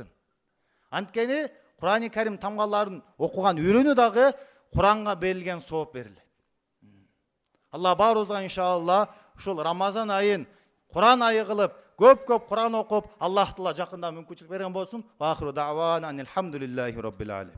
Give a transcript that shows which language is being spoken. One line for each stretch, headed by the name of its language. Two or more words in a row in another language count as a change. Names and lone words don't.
Kyrgyz: Анткени Курани Карим тамгаларын окуган үйрөнүү дагы Куранга берилген сооп берилет. Алла баарыбызга иншалла ушул Рамазан айын Куран айы кылып, көп Куран окуп, Аллах Таала жакында мүмкүнчүлүк берген болсун.
Arabic: وآخر دعوانا أن الحمد لله رب العالمين.